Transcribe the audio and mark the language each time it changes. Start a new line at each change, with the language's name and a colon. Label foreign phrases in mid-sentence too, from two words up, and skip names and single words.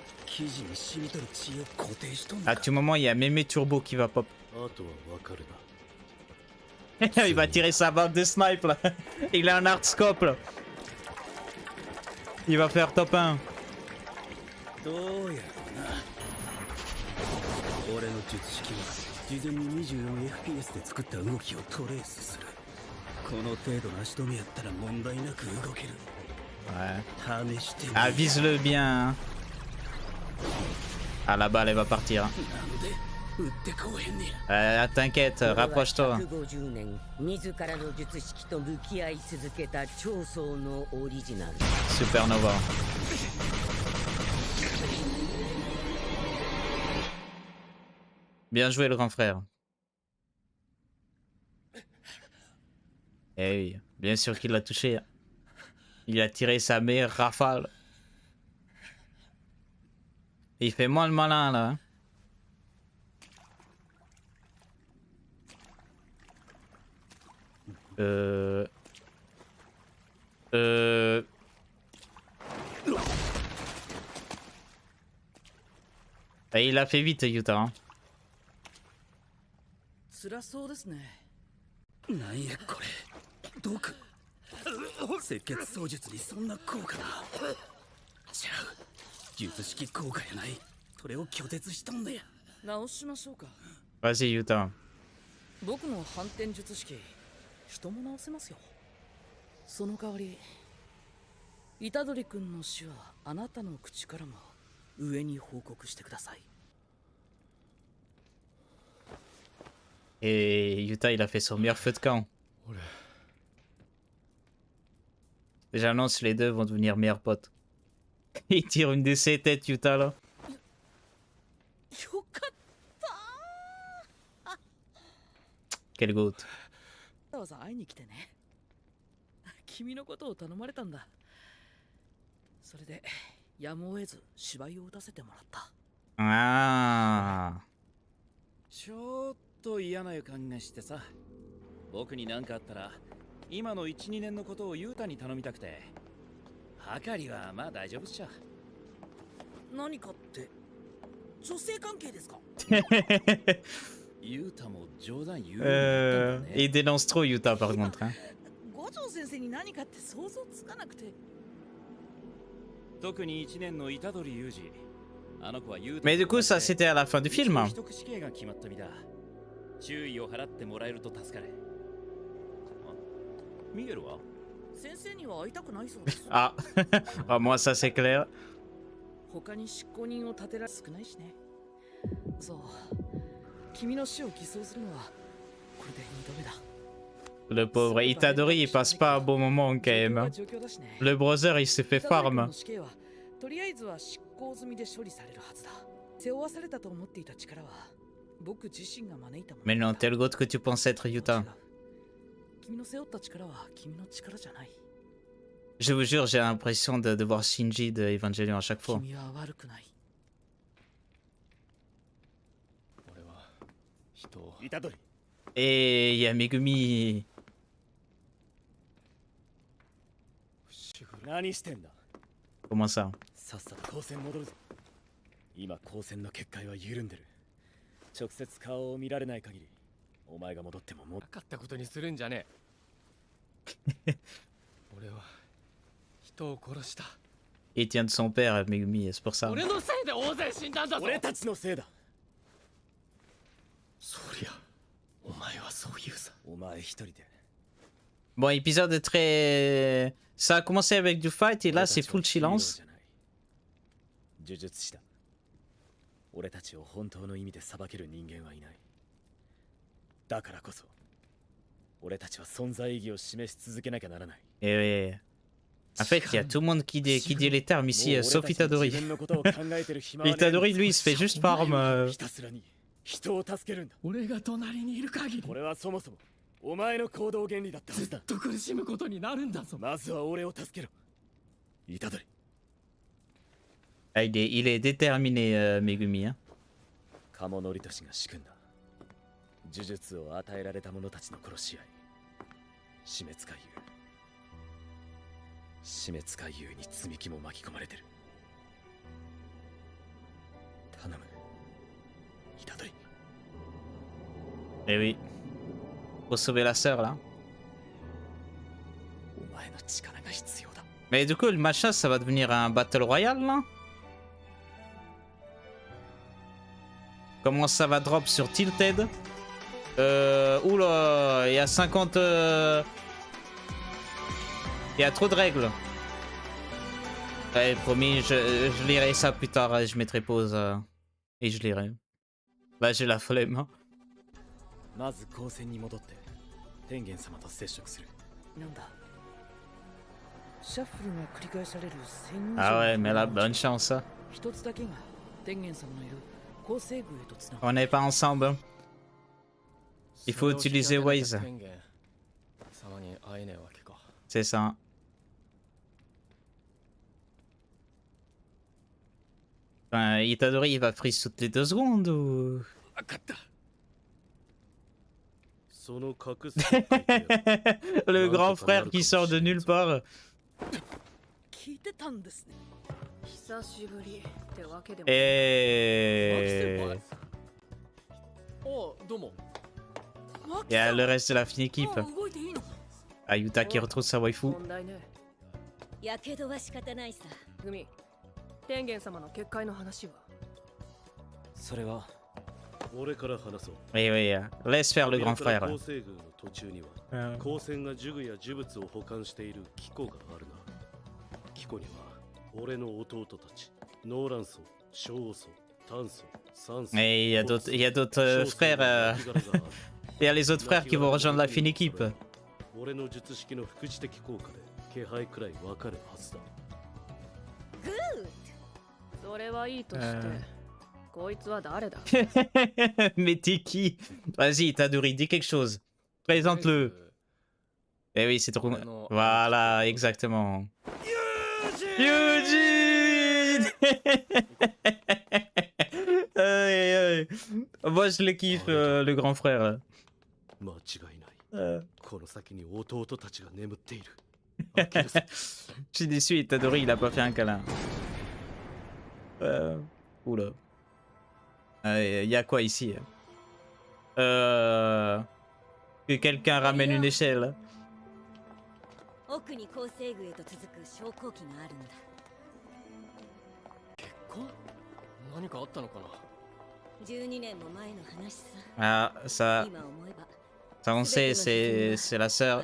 French: À tout moment, il y a Mémé Turbo qui va pop. Il va tirer sa balle de snipe là. Il a un hardscope là. Il va faire top 1.
Japanese: 俺の術式は事前に 24fps で作った動きをトレースする。この程度の足止めやったら問題なく動ける。
French: Ouais.
Japanese: 試してみ。
French: Ah, vise-le bien. Hein. Ah, la balle, elle va partir. Hein.
Japanese: なんで撃ってこうへんね
French: Ah,
Japanese: や。
French: t'inquiète, rapproche-toi.
Japanese: 150 年自らの術式と向き合い続けた長宗のオリジナル。 Supernova.
French: Bien joué le grand frère. Eh oui, bien sûr qu'il l'a touché. Il a tiré sa meilleure rafale. Il fait moins le malin là. Et il a fait vite, Yuta. Hein.
Japanese: 辛そうですね。なんやこれ。毒。赤血操術にそんな効果が。ちゃう。術式効果やない。それを拒絶しとんねや。直しましょうか。
French: Vas-y, Yuta.
Japanese: 僕の反転術式、人も直せますよ。その代わり、虎杖君の死はあなたの口からも上に報告してください。
French: Et Yuta, il a fait son meilleur feu de camp. J'annonce, les deux vont devenir meilleurs potes. Il tire une de ses têtes, Yuta, là. Quel goat.
Japanese: わざわざ会いに来てね。君のことを頼まれたんだ。それでやむを得ず芝居を打たせてもらった。
French: Ah.
Japanese: ちょっと嫌な予感がしてさ。僕に何かあったら今の 1,2 年のことをユータに頼みたくて。はかりはまあ大丈夫っしょ。何かって女性関係ですか？ユータも冗談言うようになったんだね。
French: Il dénonce trop Yuta par contre. Hein.
Japanese: 五条先生に何かって想像つかなくて。特に1年の虎杖裕二。あの子はユータ。
French: Mais du coup, ça c'était à la fin du film. Hein.
Japanese: 秘匿死刑が決まった身だ。注意を払ってもらえると助かる。あ、ミゲルは？先生には会いたくないそうです。
French: Ah. Ah, moi, ça c'est clair.
Japanese: 他に執行人を立てられ少ないしね。そう。君の死を偽装するのはこれで2度目だ。
French: Le pauvre Itadori, il passe pas un bon moment quand même. Hein. Le brother, il s'est fait farm.
Japanese: とりあえずは執行済みで処理されるはずだ。背負わされたと思っていた力は僕自身が招いたもの。
French: Mais non, tel goat que tu penses être Yuta.
Japanese: 君の背負った力は君の力じゃない。
French: Je vous jure, j'ai l'impression de voir Shinji de Evangelion à chaque fois.
Japanese: 君は悪くない。
French: Et il y a Megumi.
Japanese: 何してんだ。
French: Comment ça?
Japanese: さっさと高専戻るぞ。今高専の結界は緩んでる。直接顔を見られない限り、お前が戻ってももうなかったことにするんじゃねえ。俺は人を殺した。
French: Il tient de son père, Megumi, c'est pour ça.
Japanese: 俺のせいで大勢死んだんだぞ。俺たちのせいだ。そりゃ、お前はそう言うさ。お前一人で。
French: Bon, épisode très... Ça a commencé avec du fight et là c'est full silence.
Japanese: 呪術師だ。俺たちを本当の意味で裁ける人間はいない。だからこそ、俺たちは存在意義を示し続けなきゃならない。
French: Et en fait, il y a tout le monde qui dit les termes ici, sauf Itadori. Itadori, lui, il se fait juste farm.
Japanese: ひたすらに人を助けるんだ。俺が隣にいる限り、これはそもそもお前の行動原理だったはずだ。ずっと苦しむことになるんだぞ。まずは俺を助けろ。虎杖。
French: Ah, il est déterminé, Megumi. Hein.
Japanese: 鴨則俊が仕組んだ呪術を与えられた者たちの殺し合い。死滅回遊。死滅回遊に積み木も巻き込まれてる。頼む虎杖
French: Eh oui. Faut sauver la sœur là.
Japanese: お前の力が必要だ
French: Mais du coup, le machin, ça va devenir un
English: Battle Royale
French: là? Comment ça va drop sur Tilted? Oula, il y a 50... Il y a trop de règles. Ouais, promis, je lirai ça plus tard, je mettrai pause et je lirai. Bah, j'ai la flemme. Hein.
Japanese: まず高専に戻って天元様と接触する。なんだシャッフルが繰り返される1000
French: Ah ouais, mais là, bonne chance. Hein.
Japanese: 一つだけが天元様のいる構成宮へとつなが
French: On n'est pas ensemble. Hein. Il faut utiliser Waze.
Japanese: 天元様に会えねえわけか。
French: C'est ça. Enfin, Itadori, il va freeze toutes les 2 secondes ou...
Japanese: 分かったその隠すと書いてある
French: Le grand frère qui sort de nulle part.
Japanese: 聞いてたんですね久しぶりってわけでも
French: Et...
Japanese: おうどうも。
French: Il y a le reste de la fine équipe.
Japanese: もう動いていいの
French: Ayuta qui retrouve sa waifu.
Japanese: 問題ねやけどは仕方ないさグミ天元様の結界の話はそれは俺から話そう
French: Oui, oui, laisse faire le grand
Japanese: これから
French: frère.
Japanese: 構成軍の途中には
French: Euh,
Japanese: 光線が呪具や呪物を保管している機構があるな機構には俺の弟たちノーラン層小層炭素酸素
French: Et il y a d'autres frères. Il y a les autres frères qui vont rejoindre la fine équipe.
Japanese: 俺の術式の副次的効果で気配くらいわかるはずだそれはいいとして、こいつは誰だ
French: Mais t'es qui? Vas-y, Itadori, dis quelque chose. Présente-le. Eh oui, c'est trop... Voilà, exactement. Eugene Aïe, aïe. Moi, je le kiffe, le grand frère.
Japanese: 間違いないこの先に弟たちが眠っている
French: Je suis déçu, Itadori, il a pas fait un câlin. Oula. Y a quoi ici? Que quelqu'un ramène une échelle.
Japanese: 奥に構成宮へと続く昇降機があるんだ結婚何かあったのかな。 12年も前の話さ
French: Ah, ça,
Japanese: 今思えば
French: ça on sait, c'est la
Japanese: あ
French: sœur.